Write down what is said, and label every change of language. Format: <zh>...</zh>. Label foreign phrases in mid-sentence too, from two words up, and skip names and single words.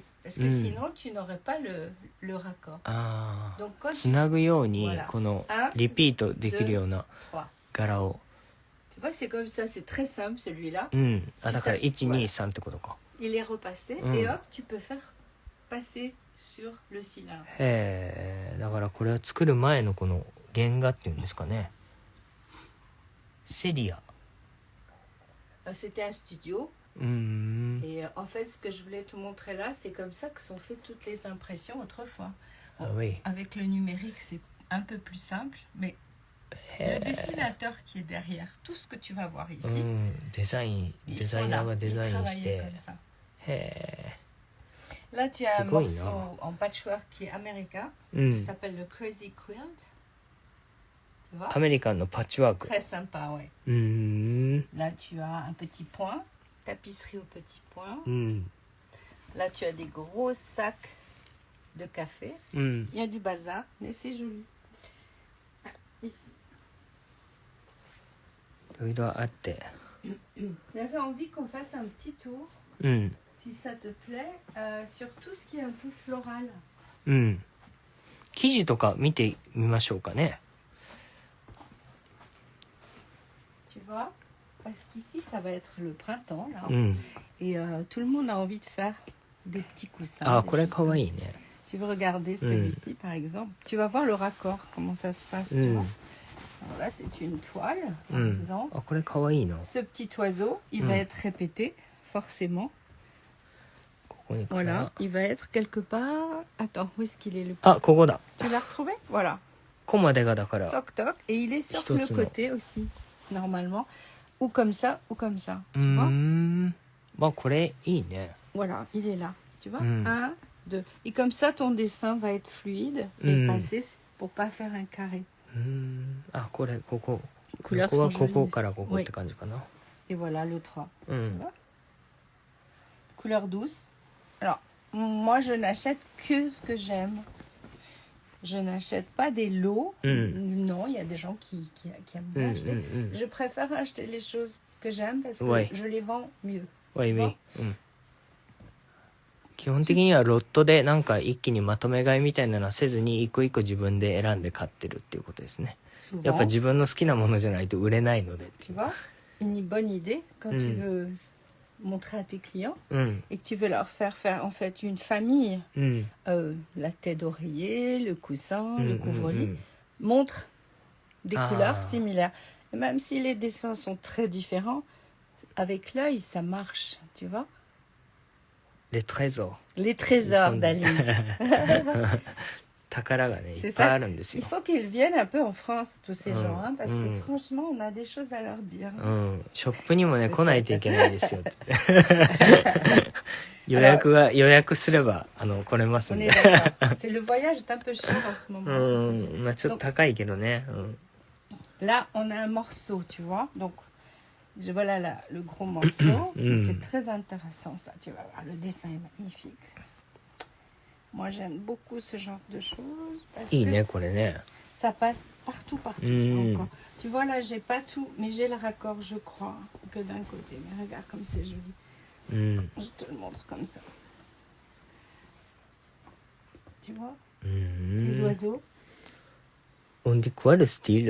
<fr>Parce que sinon, tu n'aurais pas le raccord. Donc, quand tu vois, c'est comme ça, c'est très simple celui-là. Il est repassé et hop, tu peux faire passer sur le cylindre.</fr> <ja>だからこれは作る前のこの原画っていうんですかね。セリア。</ja> <fr>C'était un studio. Et en fait, ce que je voulais te montrer là, c'est comme ça que sont faites toutes les impressions autrefois. Ah oui. Avec le numérique, c'est un peu plus simple, mais le dessinateur qui est derrière, tout ce que tu vas voir ici,</fr> <ja>デザイナーがデザインして。</ja> <fr>Là, tu as un morceau en patchwork qui est américain, qui s'appelle le Crazy Quilt. Tu vois?</fr> <ja>アメリカンのパッチワーク.</ja> <fr>Très sympa, ouais. Là, tu as un petit point, tapisserie au petit point. Là, tu as des gros sacs de café. Il y a du bazar, mais c'est joli. Ici. J'avais envie qu'on fasse un petit tour, si ça te plaît, sur tout ce qui est un peu floral.</fr> <ja>生地とか見てみましょうかね。</ja> <fr>Tu vois? Parce qu'ici, ça va être le printemps, là. Et tout le monde a envie de faire des petits coussins.</fr> <ja>Ah, これかわいいね。</ja> <fr>Tu veux regarder celui-ci, par exemple. Tu vas voir le raccord, comment ça se passe, tu vois. Alors là, c'est une toile, par exemple.</fr> <ja>Ah, これかわいいな。</ja> <fr>Ce petit oiseau, il va être répété, forcément. Voilà, il va être quelque part... Attends, où est-ce qu'il est le...</fr> <ja>Ah, ここだ。</ja> <fr>Tu l'as retrouvé? Voilà.</fr> <ja>ここまでがだから。</ja> <fr>Toc, toc. Et il est sur le côté aussi, normalement. Ou comme ça, ou comme ça. Tu vois?</fr> <ja>まあ、これいいね。</ja> <fr>Voilà, il est là. Tu vois? 1, 2. Et comme ça, ton dessin va être fluide et passer pour pas faire un carré.</fr> <ja>あ、これ、ここ。</ja> <fr>Couleurs</fr> <ja>ここは</ja> <fr>sont</fr> <ja>ここ</ja> <fr>jolies</fr> <ja>からここっ</ja> <fr>aussi.</fr> <ja>て感じかな。</ja> <fr>Et voilà le 3. Tu vois? Couleur douce. Alors, moi, je n'achète que ce que j'aime. Je n'achète pas des lots. Non, il y a des gens qui aiment bien acheter. Je préfère acheter les choses que j'aime parce que je les vends mieux. Oui, oui.</fr> <ja>基本的にはロットでなんか一気にまとめ買いみたいなのはせずに一個一個自分で選んで買ってるっていうことですね。やっぱ自分の好きなものじゃないと売れないので。</ja> <fr>Tu vois, une bonne idée quand tu veux montrer à tes clients et que tu veux leur faire en fait une famille, la tête d'oreiller, le coussin, le couvre-lit, montre des couleurs similaires. Et même si les dessins sont très différents, avec l'œil, ça marche, tu vois. Les trésors. Les trésors d'Aline.</fr> <ja>宝がね、いっ</ja> <fr>C'est</fr> <ja>ぱい</ja> <fr>ça.</fr> <ja>あるんです</ja> <fr>Il</fr> <ja>よ。</ja> <fr>faut qu'ils viennent un peu en France, tous ces gens, hein, parce que franchement, on a des choses à leur dire.</fr> <ja>ショップにもね、来ないといけないですよって。予約すれば、来れますん</ja> <fr>On</fr> <ja>で。</ja> <fr>est d'accord. C'est le voyage est un peu cher en ce moment.</fr> <ja>まあちょっと高いけどね。</ja> <fr>Là, on a un morceau, tu vois. Donc, voilà là, le gros morceau. C'est très intéressant, ça. Tu vas voir, le dessin est magnifique. Moi, j'aime beaucoup ce genre de choses. Parce</fr> <ja>いい</ja> <fr>que</fr> <ja>ね、これね。</ja> <fr>ça passe partout, partout. Encore. Tu vois, là, j'ai pas tout, mais j'ai le raccord, je crois, que d'un côté. Mais regarde comme c'est joli. Je te le montre comme ça. Tu vois, les oiseaux. On dit quoi le style?</fr>